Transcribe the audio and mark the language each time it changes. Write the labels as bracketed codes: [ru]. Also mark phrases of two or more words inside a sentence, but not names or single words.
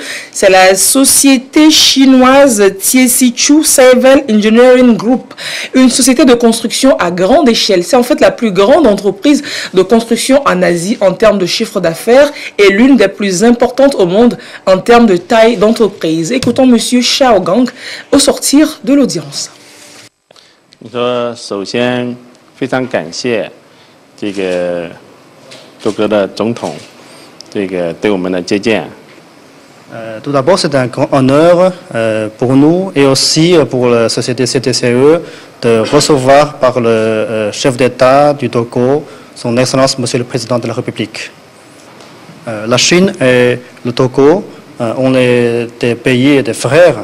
[fr] C'est la société chinoise Tiesichu Civil Engineering Group, une société de construction à grande échelle. C'est en fait la plus grande entreprise de construction en Asie en termes de chiffre d'affaires et l'une des plus importantes au monde en termes de taille d'entreprise. Écoutons M. Xiao Gang au sortir de l'audience. [zh] 首先非常感谢这个多哥的总统对我们的接见。 [fr] Tout d'abord, c'est un grand honneur pour nous et aussi pour la société CTCE de recevoir par le chef d'État du Togo, son Excellence Monsieur le Président de la République. La Chine et le Togo, on est des pays et des frères.